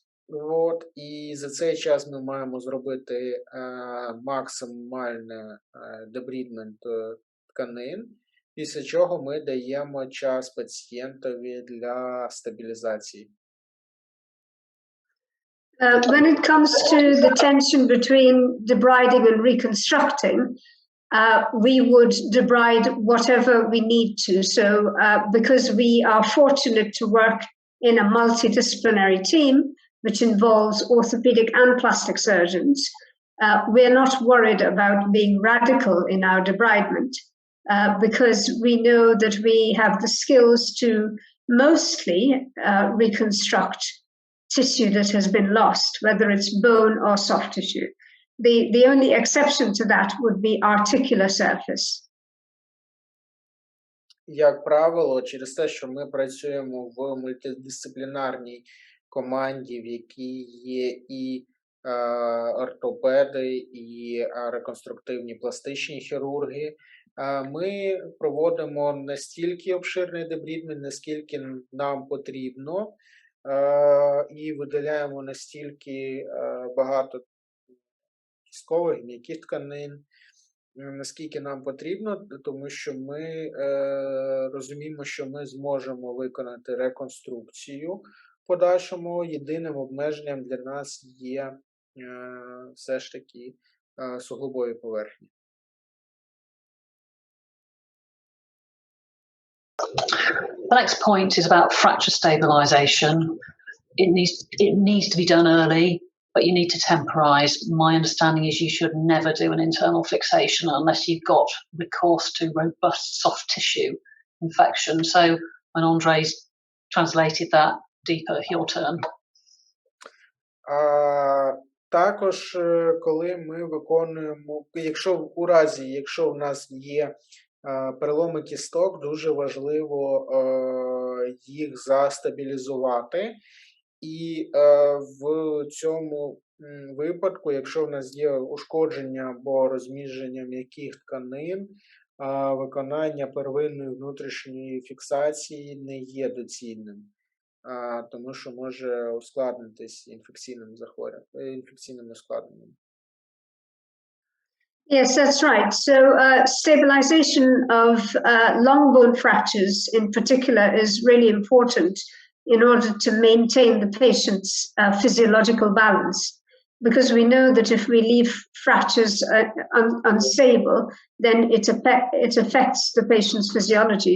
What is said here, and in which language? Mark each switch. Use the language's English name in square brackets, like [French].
[Ukrainian] От, і за цей час ми маємо зробити максимальний дебрідмент тканин, після чого ми даємо час пацієнтові для стабілізації. [English] When it comes to the tension between debriding and reconstructing, we would debride whatever we need to. So because we are fortunate to work in a multidisciplinary team, which involves orthopedic and plastic surgeons, we're not worried about being radical in our debridement because we know that we have the skills to mostly reconstruct tissue that has been lost, whether it's bone or soft tissue. The only exception to that would be articular surface. [Ukrainian] Як правило, через те, що ми працюємо в мультидисциплінарній команді, в якій є і ортопеди, і реконструктивні пластичні хірурги, ми проводимо настільки обширний дебрідмент, наскільки нам потрібно, і видаляємо настільки багато кісткових, м'яких тканин, наскільки нам потрібно, тому що ми розуміємо, що ми зможемо виконати реконструкцію подальшому єдиним обмеженням для нас є все ж таки суглобові поверхні. [English] The next point is about fracture stabilization. It needs to be done early, but you need to temporize. My understanding is you should never do an internal fixation unless you've got recourse to robust soft tissue infection. So when Andre's translated that, Deepa, your turn. [Ukrainian] Також, коли ми виконуємо, якщо в нас є переломи кісток, дуже важливо їх застабілізувати. І в цьому випадку, якщо в нас є ушкодження або розміження м'яких тканин, виконання первинної внутрішньої фіксації не є доцільним, тому що може ускладнитись інфекційним ускладненням. [English] Yes, that's right. So stabilization of long bone fractures in particular is really important in order to maintain the patient's physiological balance. Because we know that if we leave fractures unstable, then it affects the patient's physiology.